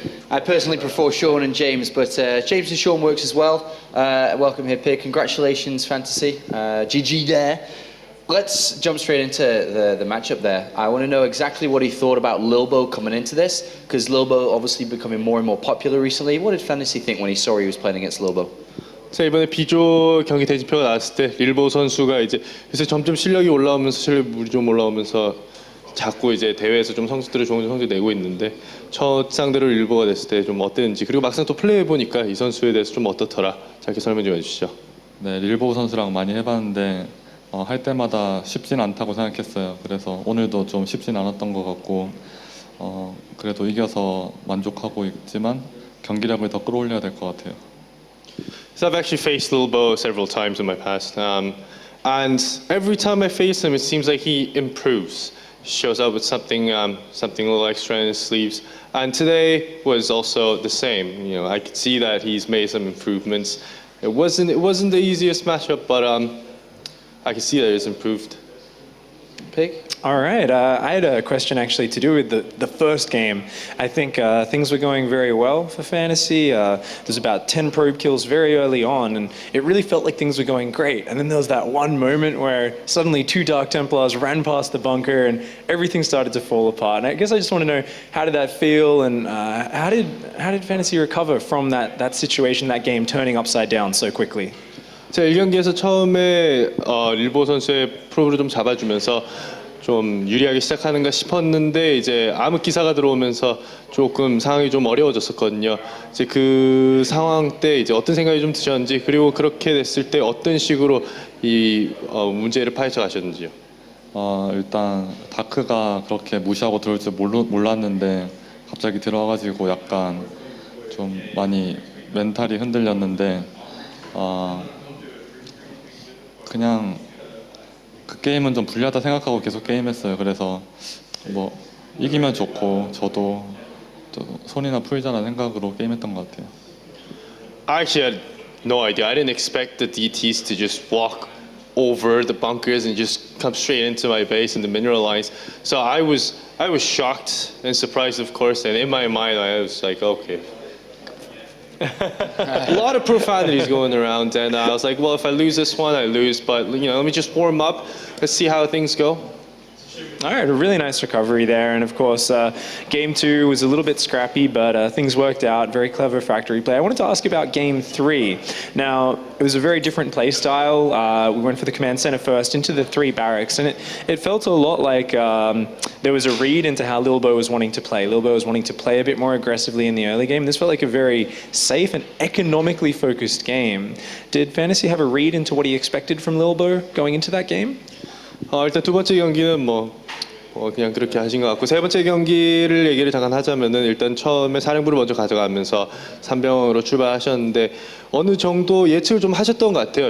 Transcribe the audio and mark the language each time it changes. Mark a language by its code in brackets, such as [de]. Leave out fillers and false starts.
[en] I personally prefer Sean and James, but James and Sean works as well. Welcome here, Pig. Congratulations, Fantasy. GG there. Let's jump straight into the matchup there. I want to know exactly what he thought about Lilbow coming into this, because Lilbow obviously becoming more and more popular recently. What did Fantasy think when he saw he was playing against Lilbow? [ko] 자, 이번에 B조 경기 대진표가 나왔을 때 릴보우 선수가 이제 요새 점점 실력이 올라오면서 실력이 좀 올라오면서 자꾸 이제 대회에서 좀 좋은 성적 내고 있는데 첫 상대로 릴보우가 됐을 때 좀 어땠는지, 그리고 막상 또 플레이해 보니까 이 선수에 대해서 좀 어떻더라. 짧게 설명 좀 해주시죠. 네, 릴보우 선수랑 많이 해봤는데 할 때마다 쉽진 않다고 생각했어요. 그래서 오늘도 좀 쉽진 않았던 것 같고 그래도 이겨서 만족하고 있지만 경기력을 더 끌어올려야 될 것 같아요. [en] So I've actually faced Lilbow several times in my past, and every time I face him, it seems like he improves. Shows up with something a little extra in his sleeves. And today was also the same. You know, I could see that he's made some improvements. It wasn't the easiest matchup, but I could see that it's improved. Pig? All right. I had a question actually to do with the first game. I think things were going very well for Fantasy. There's about 10 probe kills very early on, and it really felt like things were going great. And then there was that one moment where suddenly 2 Dark Templars ran past the bunker, and everything started to fall apart. And I guess I just want to know, how did that feel, and how did Fantasy recover from that situation, that game turning upside down so quickly? [ko] 제가 1경기에서 처음에 릴보우 선수의 프로브를 좀 잡아주면서 좀 유리하게 시작하는가 싶었는데 이제 암흑 기사가 들어오면서 조금 상황이 좀 어려워졌었거든요. 이제 그 상황 때 이제 어떤 생각이 좀 드셨는지 그리고 그렇게 됐을 때 어떤 식으로 이 문제를 파헤쳐 가셨는지요. 일단 다크가 그렇게 무시하고 들어올 줄 몰랐는데 갑자기 들어와가지고 약간 좀 많이 멘탈이 흔들렸는데 그냥 그 게임은 좀 불리하다 생각하고 계속 게임했어요. 그래서 뭐 이기면 좋고 저도 손이나 풀자라는 생각으로 게임했던 것 같아요. [en] I actually had no idea. I didn't expect the DTs to just walk over the bunkers and just come straight into my base in the mineral lines. So I was shocked and surprised, of course. And in my mind, I was like, okay. A lot of profanities going around, and I was like, well, if I lose this one, I lose. But let me just warm up. Let's see how things go. All right, a really nice recovery there. And of course, game 2 was a little bit scrappy, but things worked out. Very clever factory play. I wanted to ask about game 3. Now, it was a very different play style. We went for the command center first into the 3 barracks, and it felt a lot like there was a read into how Lilbow was wanting to play. Lilbow was wanting to play a bit more aggressively in the early game. This felt like a very safe and economically focused game. Did Fantasy have a read into what he expected from Lilbow going into that game? [ko] 일단 두 번째 경기는 그냥 그렇게 하신 것 같고 세 번째 경기를 얘기를 잠깐 하자면은 일단 처음에 사령부를 먼저 가져가면서 3병으로 출발하셨는데 어느 정도 예측을 좀 하셨던 것 같아요.